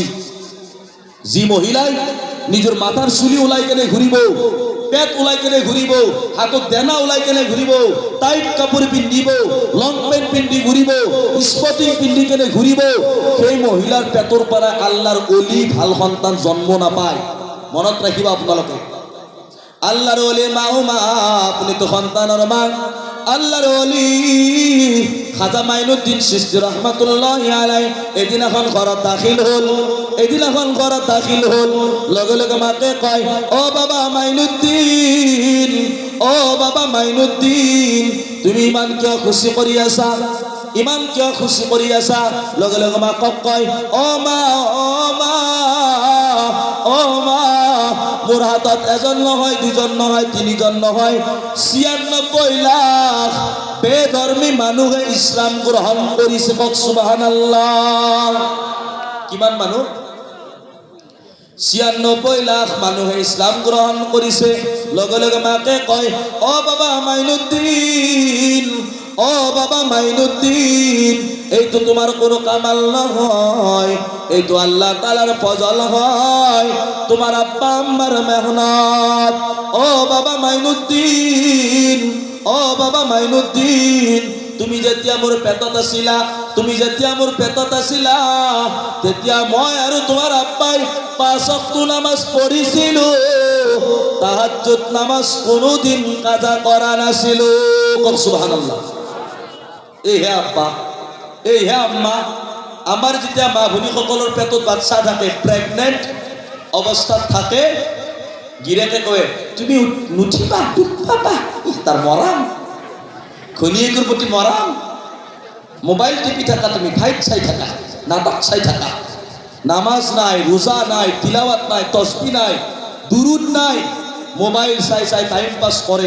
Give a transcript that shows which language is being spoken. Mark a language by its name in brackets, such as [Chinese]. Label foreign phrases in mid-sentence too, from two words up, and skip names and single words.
[Assamese] যি মহিলাই নিজৰ মাথাৰ চুলি ওলাই কেনে ঘূৰিব, পেট ওলাই কেনে ঘূৰিব, হাতত দেনা ওলাই কেনে ঘূৰিব, টাইট কাপোৰ পিন্ধিব, লং পেণ্ট পিন্ধি ঘূৰিব, স্পটিং পিন্ধি কেনে ঘূৰিব, সেই মহিলাৰ পেটৰ পৰা আল্লাহৰ অলি ভাল সন্তান জন্ম নাপায়। মনত ৰাখিব আপোনালোকে, [Bangla] আল্লাহর ওলি মা ও মা, আপনি তো সন্তানের মা। [Assamese] আল্লাহর ওলি খাজা মাইনুদ্দিন চিশতি রহমাতুল্লাহি আলাইহি এদিনাখন ঘৰত দাখিল হল, এদিনাখন ঘৰত দাখিল হল, লগে লগে মাকে কয়, ও বাবা মাইনুদ্দিন, ও বাবা মাইনুদ্দিন, তুমি ইমান কিয় খুশি কৰি আছা, ইমান কিয় খুশি কৰি আছা? লগে লগে মাকক কয়, ও মা, ও মা, ও মা, মোর হাতত এজন নহয়, দুজন নহয়, তিনিজন নহয়, ৯৬ লাখ বেধৰ্মী মানুহে ইছলাম গ্ৰহণ কৰিছে। কওক সুবহানাল্লাহ। কিমান মানুহ? ৯৬ লাখ মানুহে ইছলাম গ্ৰহণ কৰিছে। লগে লগে মাকে কয়, অ বাবা মাইনুদ্দিন, ও বাবা মাইনুদ্দিন, এইটো তোমার কোনো কামাল নহয়, এইটো আল্লাহ তাআলার ফজল হয়, তোমার আব্বা আম্মার মেহনত। ও বাবা মাইনুদ্দিন, ও বাবা মাইনুদ্দিন, তুমি যেতিয়া মোৰ পেটত আছিলা, তুমি যেতিয়া মোৰ পেটত আছিলা, তেতিয়া মই আৰু তোমাৰ আব্বাই 5 ওয়াক্ত নামাজ পঢ়িছিলো, তাহাজ্জুদ নামাজ কোনোদিন কাজা কৰা নাছিলো। কওক সুবহানাল্লাহ। এই হে আব্বা, এই হে আম্মা, আমাৰ যেতিয়া মা ভনীসকলৰ পেটত বাচ্চা থাকে, প্ৰেগনেণ্ট অৱস্থাত থাকে, গিৰেকে কয় তুমি নুঠিবা, দুখ পাবা, তাৰ মৰাম, ঘনীয়েকৰ প্ৰতি মৰাম, মোবাইল টিপি থাকা, তুমি ফাইট চাই থাকা, নাটক চাই থাকা, নামাজ নাই, ৰোজা নাই, তিলাৱাত নাই, তসবিহ নাই, দুৰুদ নাই, মোবাইল চাই চাই টাইম পাছ কৰে।